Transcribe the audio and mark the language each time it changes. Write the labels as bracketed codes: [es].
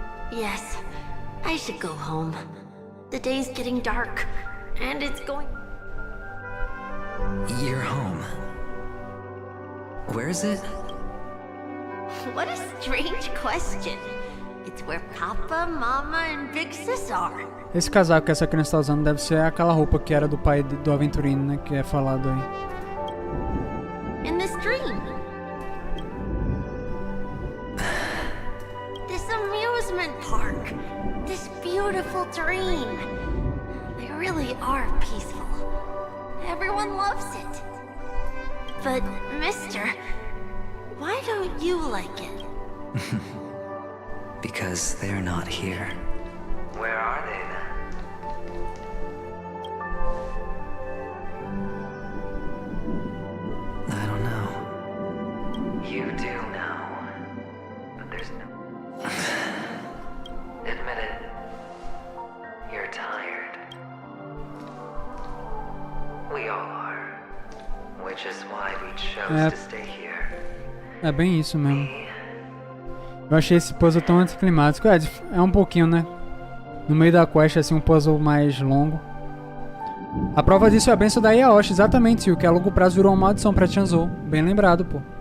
[en] Yes, I should go home. The day's getting dark, and it's going... You're home. Where is it? What a strange question. It's where Papa, Mama, and Big Sis are. [pt] Esse casaco que essa criança tá usando deve ser aquela roupa que era do pai do aventurino, né? Que é falado aí. [en] In this dream. This amusement park. This beautiful dream. They really are peaceful. Everyone loves it. But, mister, why don't you like it? Because they're not here. Where are they then? I don't know. You do know. But there's no... Admit it. You're tired. We all are. Which is why we chose to stay here. [pt] É bem isso mesmo. Eu achei esse puzzle tão anticlimático. É um pouquinho, né? No meio da quest, assim, um puzzle mais longo. A prova disso é a benção da Yaoshi, exatamente. O que a longo prazo virou uma maldição pra Chanzou. Bem lembrado, pô.